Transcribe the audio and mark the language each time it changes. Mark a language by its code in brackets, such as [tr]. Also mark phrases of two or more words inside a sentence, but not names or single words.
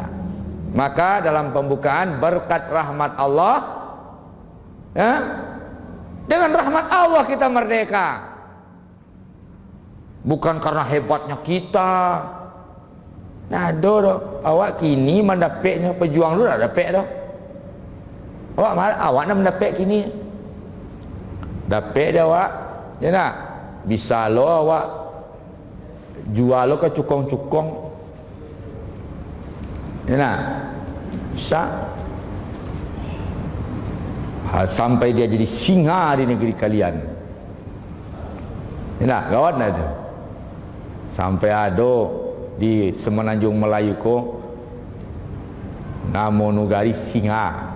[id] Maka dalam pembukaan berkat rahmat Allah, ya, dengan rahmat Allah kita merdeka, bukan karena hebatnya kita. Nah, [min] awak kini mendapatnya pejuang dulu dah dapat dah. Awak nak mendapat kini. Dapat dah awak. Ya nak. Bisa lo awak jual lo ke cukong-cukong. Ya nak. Bisa. [id] Sampai dia jadi singa di negeri kalian. [min] Ya nak, gawat nak tu. Sampai ada di Semenanjung Melayu ko namo nugari singa.